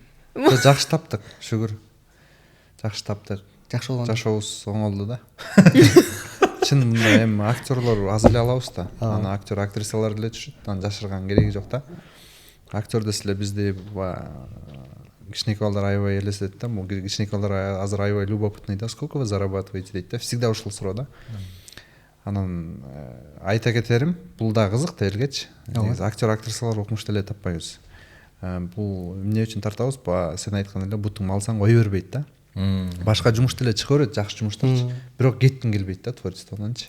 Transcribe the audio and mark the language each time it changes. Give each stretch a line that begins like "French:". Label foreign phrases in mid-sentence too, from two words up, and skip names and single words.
Kyrgyz: Жакшы таптык, шүгүр. Жакшы таптык. Жакшы болгон. Жашообуз оңолду да. Чын мындай эми актерлор аз эле алабыз да. Аны актер, актрисалар деле түшүт. Анан жашырган кереги жок да. Актер десе эле бизди кичинекей балдар аябай элестет да. Бул кичинекей балдар азыр аябай любопытный да.
Russian: Сколько вы зарабатываете
Kyrgyz: дейт да. Всегда ушул суроо да. Анан айта кетерим, бул да кызык да элгечи. Актер, актрисалар окумуш деле таппайбыз. Бул эмне үчүн тартабыз? Сен айткан эле бутуң алсаң кое бербейт да. башка жумуш деле чыга берет, жакшы жумуштарчы, бирок кеткиң келбейт да творчестводончу.